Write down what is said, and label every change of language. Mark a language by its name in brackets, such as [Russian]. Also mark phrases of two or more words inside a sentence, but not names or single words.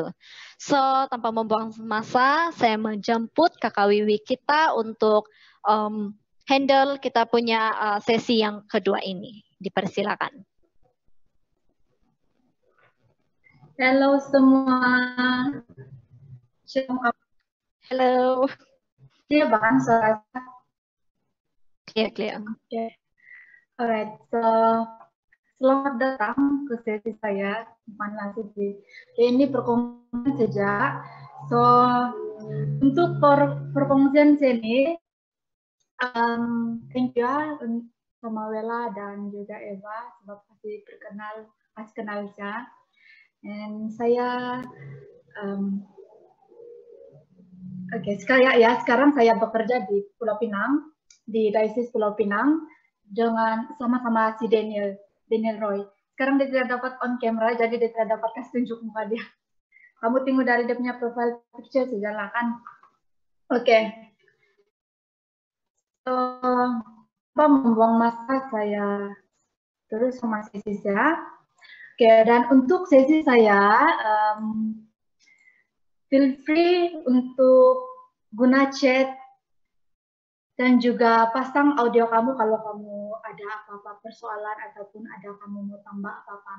[Malay] So, tanpa membuang masa, saya menjemput Kakak Wiwi kita untuk handle kita punya sesi yang kedua ini. Dipersilakan. Halo semua. Halo. Iya bang, suara. Clear. Okay. [English] Alright, so [Malay] selamat datang ke sesi saya Mana Sisi. Ini perkongsian sejak. So untuk perkongsian sini, [English] thank you [Malay] ya sama Wela dan juga Eva sebab kasih kenal saya. Dan saya sekarang saya bekerja di Pulau Pinang, di Diocese Pulau Pinang dengan sama-sama si Daniel Roy. Sekarang dia tidak dapat on camera, jadi dia tidak dapat kasih tunjuk muka dia. Kamu tengok dari dia punya [English] profile picture [Malay] saja kan. Oke. So, apa membuang masa saya terus sama sesi saya. Oke, dan untuk sesi saya, [English] feel free [Malay] untuk guna chat dan juga pasang audio kamu kalau kamu ada apa-apa persoalan ataupun ada kamu mau tambah apa-apa.